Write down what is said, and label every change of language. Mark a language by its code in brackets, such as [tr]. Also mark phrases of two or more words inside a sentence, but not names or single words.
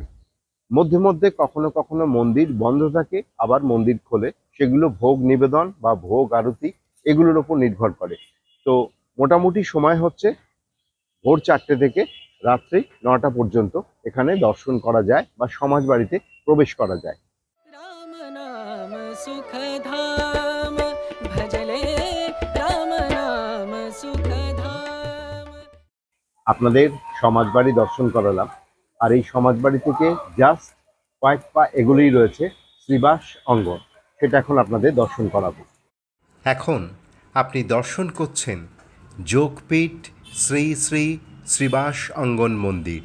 [bn] মধ্যে মধ্যে কখনো কখনো মন্দির বন্ধ থাকে, আবার মন্দির খোলে। সেগুলো ভোগ নিবেদন বা ভোগ আরতি এগুলোর উপর নির্ভর করে। তো মোটামুটি সময় হচ্ছে ভোর 4টে থেকে রাত্রি 9টা পর্যন্ত এখানে দর্শন করা যায় বা সমাজবাড়িতে প্রবেশ করা যায়। [hi] राम नाम सुख धाम भजले राम नाम सुख धाम। [bn] আপনাদের সমাজবাড়ি দর্শন করালাম। আর এই সমাজবাড়ি থেকে জাস্ট কয়েক পা এগুলোই রয়েছে শ্রীবাস অঙ্গন, সেটা এখন আপনাদের দর্শন করাবো। এখন আপনি দর্শন করছেন যোগপীঠ শ্রী শ্রী শ্রীবাস অঙ্গন মন্দির।